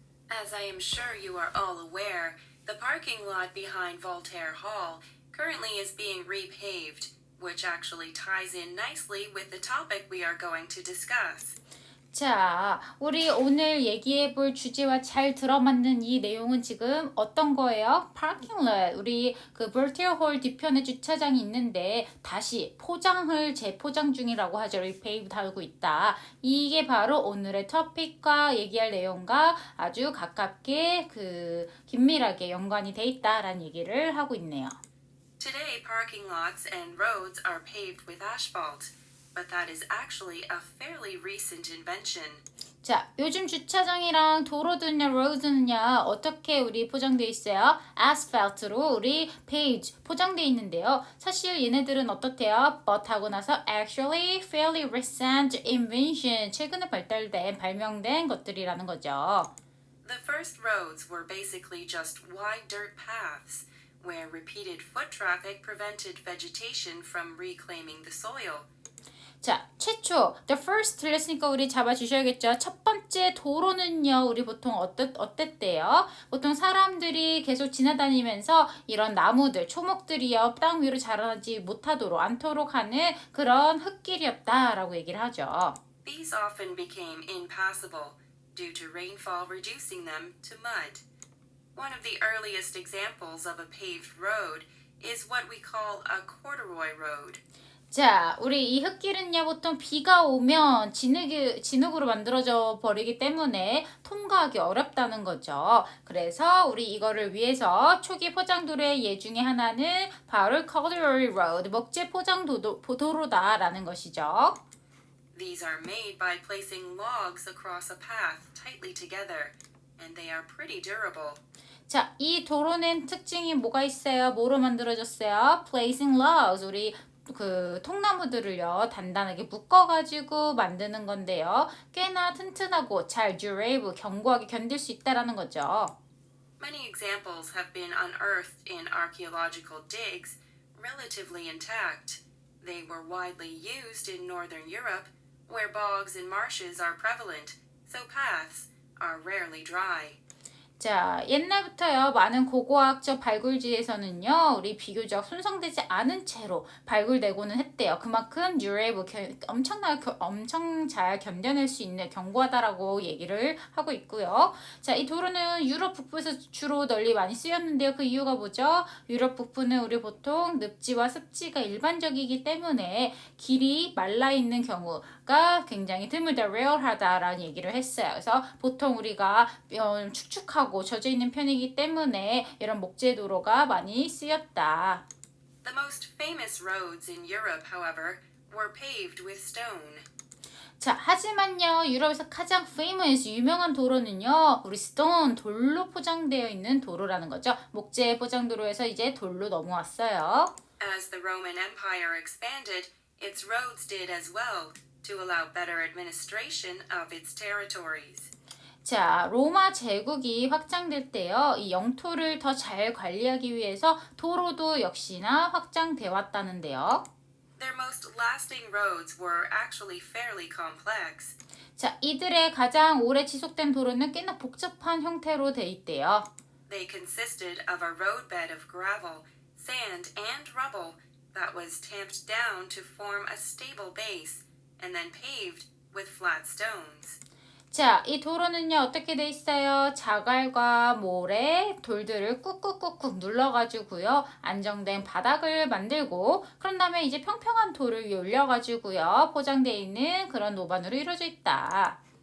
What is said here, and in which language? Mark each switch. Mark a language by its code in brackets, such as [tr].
[en] As I am sure you are all aware, the parking lot behind Voltaire Hall currently is being repaved, which actually ties in nicely with the topic we are going to discuss. [ko] 자, 우리 오늘 얘기해 볼 주제와 잘 들어맞는 이 내용은 지금 어떤 거예요? 파킹lot. 우리 그 볼티어홀 뒤편에 주차장이 있는데 다시 포장을 재포장 중이라고 하죠. 리페이브 달고 있다. 이게 바로 오늘의 토픽과 얘기할 내용과 아주 가깝게 긴밀하게 연관이 돼 있다라는 얘기를 하고 있네요. [en] Today, parking lots and roads are paved with asphalt, but that is actually a fairly recent invention. [ko] 자, 요즘 주차장이랑 도로들은요, roads는요, 어떻게 우리 포장돼 있어요? asphalt로 우리 paved 포장돼 있는데요. 사실 얘네들은 어떻대요? but 하고 나서 [en] actually fairly recent invention, [ko] 최근에 발명된 것들이라는 거죠. [en] The first roads were basically just wide dirt paths, where repeated foot traffic prevented vegetation from reclaiming the soil. [ko] 자, 최초 [en] the first [ko] 틀렸으니까 우리 잡아주셔야겠죠. 첫 번째 도로는요, 우리 보통 어땠대요? 보통 사람들이 계속 지나다니면서 이런 나무들, 초목들이요, 땅 위로 자라지 못하도록 않도록 하는 그런 흙길이었다라고 얘기를 하죠. [en] These often became impassable due to rainfall reducing them to mud. One of the earliest examples of a paved road is what we call a corduroy road. [ko] 자, 우리 이 흙길은요, 보통 비가 오면 진흙으로 만들어져 버리기 때문에 통과하기 어렵다는 거죠. 그래서 우리 이거를 위해서 초기 포장도로의 예 중에 하나는 바로 corduroy road, 목재 도로다라는 것이죠. [en] These are made by placing logs across a path tightly together, and they are pretty durable. [ko] 자, 이 도로는 특징이 뭐가 있어요? 뭐로 만들어졌어요? [en] Placing logs, [ko] 우리 통나무들을요, 단단하게 묶어가지고 만드는 건데요. 꽤나 튼튼하고 잘 durable, 견고하게 견딜 수 있다라는 거죠. [en] Many examples have been unearthed in archaeological digs, relatively intact. They were widely used in northern Europe, where bogs and marshes are prevalent, so paths are rarely dry. [ko] 자, 옛날부터요, 많은 고고학적 발굴지에서는요, 우리 비교적 손상되지 않은 채로 발굴되고는 했대요. 그만큼 durable, 엄청 잘 견뎌낼 수 있는 견고하다라고 얘기를 하고 있고요. 자, 이 도로는 유럽 북부에서 주로 널리 많이 쓰였는데요. 그 이유가 뭐죠? 유럽 북부는 우리 보통 습지와 습지가 일반적이기 때문에 길이 말라있는 경우가 굉장히 드물다, rare하다라는 얘기를 했어요. 그래서 보통 우리가 축축하고 젖어 있는 편이기 때문에 이런 목재 도로가 많이 쓰였다. [en] The most famous roads in Europe, however, were paved with stone. [ko] 자, 하지만요, 유럽에서 가장 famous, 유명한 도로는요, 우리 stone, 돌로 포장되어 있는 도로라는 거죠. 목재 포장도로에서 이제 돌로 넘어왔어요. [en] As the Roman Empire expanded, its roads did as well to allow better administration of its territories. [ko] 자, 로마 제국이 확장될 때요, 이 영토를 더 잘 관리하기 위해서 도로도 역시나 확장돼 왔다는데요. [en] Their most lasting roads were actually fairly complex. [ko] 자, 이들의 가장 오래 지속된 도로는 꽤나 복잡한 형태로 돼 있대요. [en] They consisted of a roadbed of gravel, sand, and rubble that was tamped down to form a stable base, and then paved with flat stones. [ko] 자, 이 도로는요, 어떻게 돼 있어요? 자갈과 모래, 돌들을 꾹꾹꾹꾹 눌러가지고요, 안정된 바닥을 만들고, 그런 다음에 이제 평평한 돌을 위에 올려가지고요, 포장되어 있는 그런 노반으로 이루어져 있다.